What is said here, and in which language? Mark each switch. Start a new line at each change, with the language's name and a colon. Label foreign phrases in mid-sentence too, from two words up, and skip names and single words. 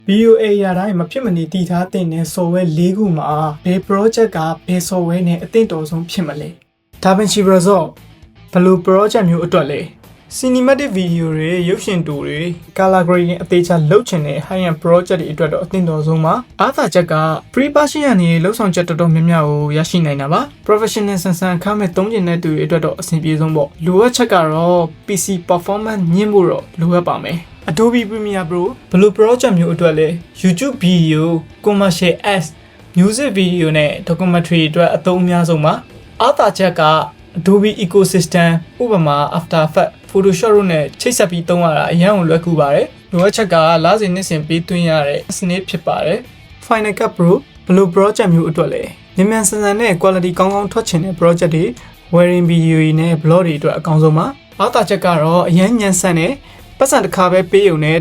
Burmese: VOA ရတိုင်းမဖြစ်မနေတည်ထားတဲ့ software ၄ခုမှာဘယ် project ကဘယ် software နဲ့အသင့်တော်ဆုံးဖြစ်မလဲ။ DaVinci Resolve ဘယ်လို project မျိုးအတွက်လဲ။
English: cinematic video
Burmese: တွေရုပ်ရှင်တူတွေ
English: color grading
Burmese: အသေးချာလုပ်ချင်တဲ့
English: high end project
Burmese: တွေအတွက်တော့အသင့်တော်ဆုံးပါ။အားသာချက်က pre-production ကနေလှုပ်ဆောင်ချက်တော်တော်များများကိုရရှိနိုင်တာပါ။ professional ဆန်ဆန်ခမဲ့သုံးကျင်တဲ့သူတွေအတွက်တော့အဆင်ပြေဆုံးပေါ့။လို အပ်ချက်ကတော့
English: PC performance
Burmese: ညှင့်ဖို့တော့လိုအပ်ပါမယ်။ Adobe Premiere Pro ဘယ်လို project မျိုးအတွက်လဲ
English: YouTube video, commercial ads, music video
Burmese: နဲ့ documentary အတွက်အသုံးအများဆုံးပါ။အားသာချက်က
English: Adobe ecosystem
Burmese: ဥပမာ After Effects, Photoshop တို့နဲ့ချိတ်ဆက်ပြီးသုံးရတာအရန်ကိုလွယ်ကူပါတယ်။လိုအပ်ချက်ကလစဉ်နှစ်စဉ်ပေးသွင်းရတဲ့စ နစ်ဖြစ်ပါတယ်။ Final Cut Pro ဘယ်လို project မျိုးအတွက်လဲ။မြန်မြန်ဆန်ဆန်နဲ့ quality ကောင်းကောင်းထွက်ချင်တဲ့ project တွေ
English: wedding video
Burmese: တွေနဲ့ blog တွေအတွက်အကောင်းဆုံးပါ။အားသာချက်ကတော့အရန်ညံဆန်တဲ့ပတ်စံတစ်ခါပဲပေးုံနဲ့